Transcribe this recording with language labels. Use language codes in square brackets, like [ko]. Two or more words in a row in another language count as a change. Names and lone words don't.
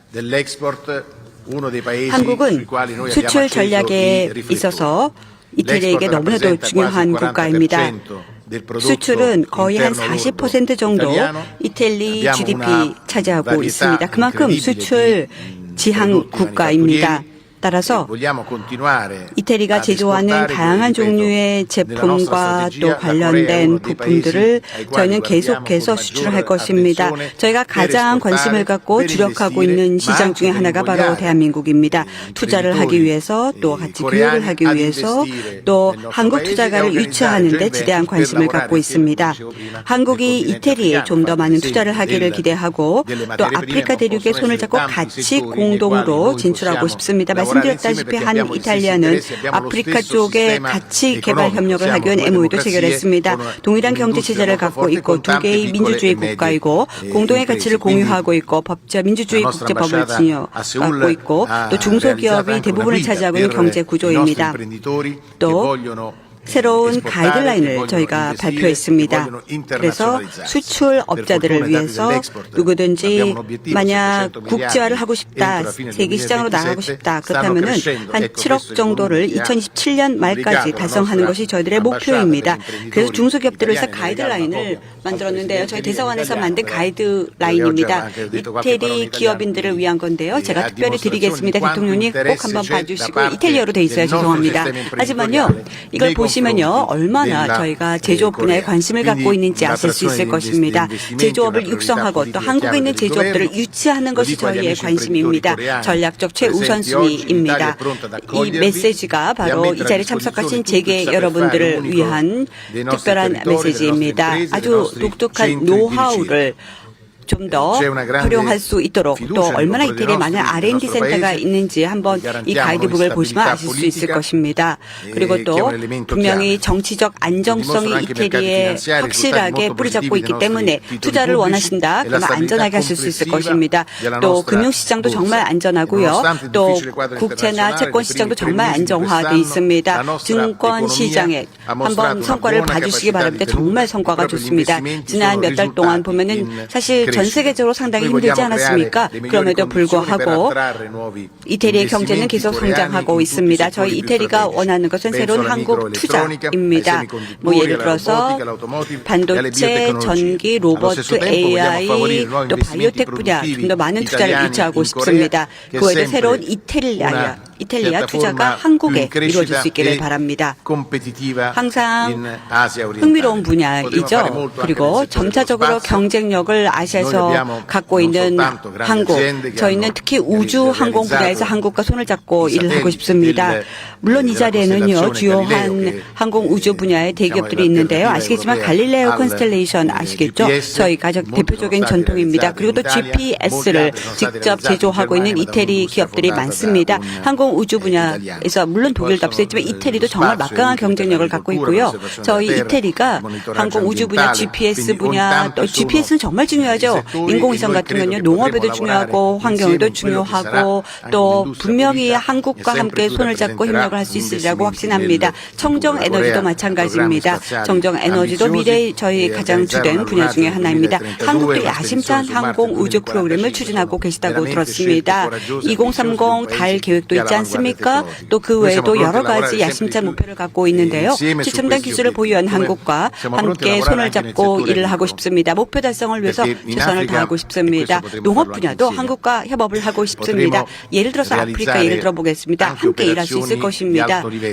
[ko] 한국은 수출 전략에 있어서 이태리에게 너무나도 중요한 국가입니다. 수출은 거의 한 40% 정도 이태리 GDP 차지하고 있습니다. 그만큼 수출 지향 국가입니다. 따라서 [it] vogliamo continuare [ko] 이태리가 [it] ad [ko] 제조하는 [it] esportare, [ko] 다양한 [it] ripeto, [ko] 종류의 [it] nella nostra [ko] 제품과 [it] strategia, [ko] 또 [it] la Corea è [ko] 관련된 [it] uno dei [ko] 부품들을 [it] paesi ai quali [ko] 저희는 [it] guardiamo [ko] 계속해서 [it] con [ko] 수출할 [it] maggiore [ko] 것입니다. [it] attenzione [ko] 저희가 [it] per [ko] 가장 [it] esportare, [ko] 관심을 갖고 [it] per [ko] 주력하고 [it] investire, [ko] 있는 [it] ma [ko] 시장 [it] anche [ko] 중에 [it] per [ko] 하나가 바로 [it] invogliare [ko] 대한민국입니다. [it] i [ko] 투자를 하기 [it] imprenditori [ko] 위해서 또 같이 [it] coreani [ko] 교육을 하기 [it] ad [ko] 위해서 [it] investire [ko] 또 [it] nel nostro [ko] 한국 [it] paese e [ko] 투자가를 [it] organizzare [ko] 유치하는 데 [it] joint [ko] 지대한 [it] ventures per [ko] 관심을 [it] lavorare [ko] 갖고 [it] insieme, [ko] 있습니다. [it] come dicevo prima, [ko] 한국이 [it] nel continente [ko] 이태리에 [it] africano, [ko] 좀 더 많은 [it] per [ko] 투자를 [it] esempio, [ko] 하기를 기대하고 [it] delle [ko] 또 [it] materie prime, [ko] 아프리카 [it] ma [ko] 대륙의 [it] possono [ko] 손을 [it] essere [ko] 잡고 [it] tanti [ko] 같이 [it] settori nei quali [ko] 공동으로 [it] noi [ko] 진출하고 [it] possiamo [ko] 싶습니다. [it] lavorare [ko] 말씀드렸다시피 [it] insieme [ko] 한 [it] perché abbiamo gli stessi [ko] 이탈리아는 [it] interessi, abbiamo lo [ko] 아프리카 [it] stesso [ko] 쪽에 [it] sistema [ko] 같이 개발 [it] economico. [ko] 협력을 [it] Siamo [ko] 하기 위한 [it] due [ko] MOU도 [it] democrazie [ko] 체결했습니다. [it] con [ko] 동일한 경제 [it] un'industria [ko] 체제를 [it] molto [ko] 갖고 [it] forte [ko] 있고 [it] con [ko] 두 [it] tante [ko] 개의 [it] piccole [ko] 민주주의 [it] e medie [ko] 국가이고 공동의 [it] imprese. [ko] 가치를 [it] Quindi [ko] 공유하고 있고 법자 민주주의 [it] la nostra [ko] 국제법을 [it] ambasciata a Seoul [ko] 갖고 있고 [it] ha [ko] 또 중소기업이 [it] realizzato anche una [ko] 대부분을 [it] guida [ko] 차지하고 있는 [it] per [ko] 경제 [it] i nostri [ko] 구조입니다. [it] imprenditori che [ko] 또 [it] vogliono [ko] 새로운 [it] esportare, che [ko] 가이드라인을 [it] vogliono [ko] 저희가 [it] investire, che [ko] 발표했습니다. [it] vogliono [ko] 그래서 [it] internazionalizzarsi. [ko] 수출업자들을 [it] Per fortuna, i dati [ko] 위해서 [it] dell'export [ko] 누구든지 [it] abbiamo un obiettivo, [ko] 만약 [it] 700 [ko] 국제화를 하고 싶다, [it] entro la fine del [ko] 세계 시장으로 [it] 2027 [ko] 나가고 싶다, [it] stanno [ko] 그렇다면은 [it] crescendo. [ko] 한 [it] Ecco, [ko] 7억 [it] questo è il [ko] 정도를 [it] volume che ha [ko] 2027년 말까지 [it] pubblicato la [ko] 달성하는 [it] nostra [ko] 것이 저희들의 [it] ambasciata [ko] 목표입니다. [it] per imprenditori [ko] 그래서 중소기업들을 위해서 [it] italiani [ko] 가이드라인을 [it] delegata [ko] 만들었는데요. 저희 [it] al [ko] 대사관에서 [it] Presidente [ko] 만든 [it] italiano, [ko] 가이드라인입니다. [it] anche detto qualche parola in [ko] 이태리 기업인들을 [it] italiano, [ko] 위한 건데요. 제가 [it] a [ko] 특별히 [it] dimostrazione [ko] 드리겠습니다. [it] di quanto [ko] 대통령님 꼭 [it] interesse [ko] 한번 [it] c'è da [ko] 봐주시고 [it] parte [ko] 이탈리아로 돼 있어요. [it] del nostro [ko] 죄송합니다. [it] sistema [ko] 하지만요. [it] imprenditoriale [ko] 이걸 [it] nei [ko] 보시면요. [it] confronti [ko] 얼마나 [it] della [ko] 저희가 제조업 분야에 [it] Corea. [ko] 관심을 갖고 [it] Quindi [ko] 있는지 아실 수 있을 [it] l'attrazione [ko] 것입니다. [it] degli investimenti, [ko] 제조업을 [it] una priorità [ko] 육성하고 또 [it] politica [ko] 한국에 있는 [it] chiave del [ko] 제조업들을 [it] governo. [ko] 유치하는 [it] Lo [ko] 것이 [it] dico agli [ko] 저희의 [it] amici [ko] 관심입니다. [it] imprenditori [ko] 전략적 [it] coreani presenti oggi, [ko] 최우선순위입니다. [it] l'Italia è pronta ad [ko] 이 [it] accogliervi [ko] 메시지가 [it] e a [ko] 바로 이 [it] mettere a [ko] 자리에 [it] disposizione [ko] 참석하신 [it] tutto il [ko] 재계 [it] saper fare [ko] 여러분들을 [it] unico [ko] 위한 [it] dei nostri [ko] 특별한 [it] territori, delle nostre [ko] 메시지입니다. [it] imprese, dei [ko] 아주 [it] nostri [ko] 독특한 [it] centri di [ko] 노하우를 좀 더 [it] C'è una grande [ko] 활용할 수 있도록 또 [it] fiducia [ko] 얼마나 [it] nei confronti [ko] 이태리에 [it] del [ko] 많은 [it] nostro [ko] R&D 센터가 [it] paese. [ko] 있는지 한번 이 [it] Garantiamo [ko] 가이드북을 [it] noi [ko] 보시면 [it] stabilità [ko] 아실 수 있을 [it] politica, [ko] 것입니다. 그리고 [it] che [ko] 또 [it] è un elemento [ko] 분명히 [it] chiave. [ko] 정치적 안정성이 [it] dimostrano anche i mercati [ko] 이태리에 [it] finanziari, [ko] 확실하게 [it] risultati molto [ko] 뿌리 잡고 [it] positivi [ko] 있기 [it] dei [ko] 때문에 [it] nostri [ko] 투자를 [it] titoli [ko] 원하신다. [it] pubblici e la [ko] 그러면 안전하게 하실 수 있을 [it] stabilità [ko] 것입니다. [it] della [ko] 또 [it] nostra [ko] 금융시장도 [it] borsa. [ko] 정말 안전하고요. [it] Nonostante il [ko] 또 [it] difficile quadro [ko] 국채나 [it] internazionale, [ko] 채권 [it] nei [ko] 시장도 [it] primi tre [ko] 정말 [it] mesi di [ko] 안정화돼 [it] quest'anno, [ko] 있습니다. [it] la nostra [ko] 증권 [it] economia [ko] 시장에 [it] ha mostrato [ko] 한번 [it] una [ko] 성과를 [it] buona [ko] 봐주시기 [it] capacità [ko] 바랍니다. [it] di tenuta. [ko] 정말 성과가 [it] Proprio gli [ko] 좋습니다. [it] investimenti [ko] 지난 [it] sono [ko] 몇 달 동안 [it] risultati [ko] 보면은 [it] in [ko] 사실 전 [it] crescita. [ko] 세계적으로 상당히 [it] Noi [ko] 힘들지 [it] vogliamo [ko] 않았습니까? [it] creare le migliori [ko] 그럼에도 [it] condizioni per [ko] 불구하고 [it] attrarre nuovi [ko] 이태리의 경제는 [it] investimenti [ko] 계속 [it] coreani [ko] 성장하고 [it] in tutti i [ko] 있습니다. [it] settori [ko] 저희 [it] più [ko] 이태리가 [it] strategici. [ko] 원하는 것은 [it] Penso [ko] 새로운 [it] alla [ko] 한국 [it] microelettronica, ai [ko] 투자입니다. [it] semiconduttori, [ko] 뭐 예를 [it] alla [ko] 들어서 [it] robotica, all'automotive e alle [ko] 반도체, [it] biotecnologie. [ko] 전기, [it] Allo [ko] 로봇, [it] stesso tempo vogliamo [ko] AI, [it] favorire nuovi [ko] 또 [it] investimenti [ko] 바이오텍 분야 좀 [it] produttivi [ko] 더 많은 투자를 [it] italiani [ko] 유치하고 [it] in Corea, [ko] 싶습니다. [it] che [ko] 그 외에도 [it] sempre [ko] 새로운 [it] una [ko] 이탈리아 투자가 [it] piattaforma [ko] 한국에 [it] più in [ko] 이루어질 [it] crescita [ko] 수 있기를 [it] e [ko] 바랍니다. [it] competitiva [ko] 항상 [it] in Asia orientale. [ko] 흥미로운 [it] Potremo fare [ko] 분야이죠. [it] molto anche nel [ko] 그리고 [it] settore dello [ko] 점차적으로 [it] spazio. [ko] 경쟁력을 아시아에서 [it] Noi abbiamo [ko] 갖고 [it] non [ko] 있는 [it] soltanto grandi [ko] 한국, [it] aziende che [ko] 저희는 [it] hanno [ko] 특히 우주 항공 분야에서 [it] realizzato [ko] 한국과 손을 잡고 [it] i [ko] 일을 하고 [it] satelliti [ko] 싶습니다. [it] del- [ko] 물론 이 [it] della [ko] 자리에는요, [it] costellazione [ko] 주요한 [it] Galileo, che [ko] 항공 우주 분야의 대기업들이 [it] diciamo, [ko] 있는데요. [it] l'alternativa [ko] 아시겠지만 [it] europea [ko] 갈릴레오 [it] al [ko] 컨스텔레이션 아시겠죠? [it] GPS, [ko] 저희 가장 [it] molti [ko] 대표적인 [it] sono stati [ko] 전통입니다. [it] realizzati [ko] 그리고 또 [it] in Italia, [ko] GPS를 [it] molti altri sono stati [ko] 직접 [it] realizzati in [ko] 제조하고 있는 [it] Germania da [ko] 이태리 [it] un'industria [ko] 기업들이 [it] fondata da [ko] 많습니다. [it] un [ko] 항공 우주 분야에서 [it] italiano. [ko] 물론 독일도 [it] Poi [ko] 앞서 있지만 [it] sono [ko] 이태리도 정말 [it] spazio, [ko] 막강한 경쟁력을 [it] agricoltura, [ko] 갖고 있고요. [it] conservazione [ko] 저희 [it] della terra, [ko] 이태리가 [it] monitoraggio [ko] 항공 우주 분야, [it] ambientale, [ko] GPS [it] quindi [ko] 분야, [it] ogni [ko] 또 [it] tanto [ko] GPS는 [it] sono [ko] 정말 중요하죠. [it] settori [ko] 인공위성 [it] e noi [ko] 같은 [it] credo [ko] 경우는 [it] che [ko] 농업에도 [it] potremo [ko] 중요하고 [it] lavorare [ko] 환경에도 [it] insieme in quello che sarà [ko] 중요하고 [it] anche [ko] 또 [it] l'industria [ko] 분명히 [it] pulita [ko] 한국과 [it] e sempre [ko] 함께 [it] più [ko] 손을 잡고 [it] rappresenterà [ko] 협력을 할 수 [it] gli [ko] 있으리라고 [it] investimenti [ko] 확신합니다. [it] nel [ko] 청정 [it] futuro. [ko] 에너지도 [it] Corea, [ko] 마찬가지입니다. [it] programmi spaziali [ko] 청정 에너지도 [it] ambiziosi [ko] 미래의 저희 [it] e [ko] 가장 [it] organizzare [ko] 주된 [it] una [ko] 분야 중에 [it] lunata [ko] 하나입니다. [it] nel 2032, [ko] 한국도 [it] una [ko] 야심찬 [it] spedizione su Marte [ko] 항공 우주 [it] 2045 [ko] 프로그램을 추진하고 계시다고 [it] veramente [ko] 들었습니다. [it] scelte coraggiose, [ko] 2030 달 계획도 있지 않습니까? 또 그 외에도 여러 가지 야심찬 목표를 갖고 있는데요. 최첨단 기술을 보유한 한국과 함께 손을 잡고 일을 하고 싶습니다. 목표 달성을 위해서 최선을 다하고 싶습니다. 농업 분야도 한국과 협업을 하고 싶습니다. 예를 들어서 아프리카 예를 들어보겠습니다. 함께 일할 수 있을 것입니다.